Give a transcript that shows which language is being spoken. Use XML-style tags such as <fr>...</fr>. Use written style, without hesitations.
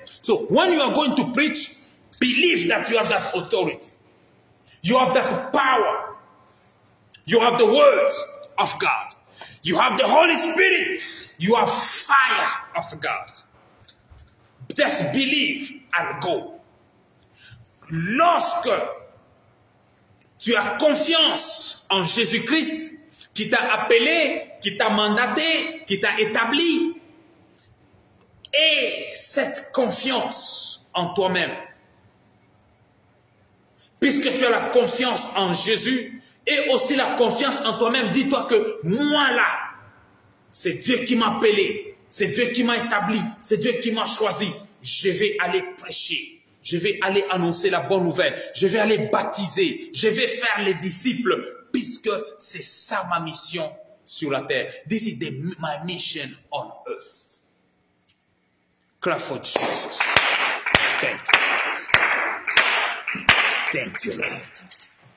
<en>So when you are going to preach, believe that you have that authority. You have that power. You have the word of God. You have the Holy Spirit. You have fire of God. Just believe I'll go.</en> <fr>Lorsque tu as confiance en Jésus-Christ, qui t'a appelé, qui t'a mandaté, qui t'a établi, et cette confiance en toi-même, puisque tu as la confiance en Jésus et aussi la confiance en toi-même, dis-toi que moi là, c'est Dieu qui m'a appelé, c'est Dieu qui m'a établi, c'est Dieu qui m'a choisi. Je vais aller prêcher, je vais aller annoncer la bonne nouvelle, je vais aller baptiser, je vais faire les disciples, puisque c'est ça ma mission sur la terre.</fr> <en>This is my mission on earth. Clap for Jesus. Thank you. Thank you, Lord.</en>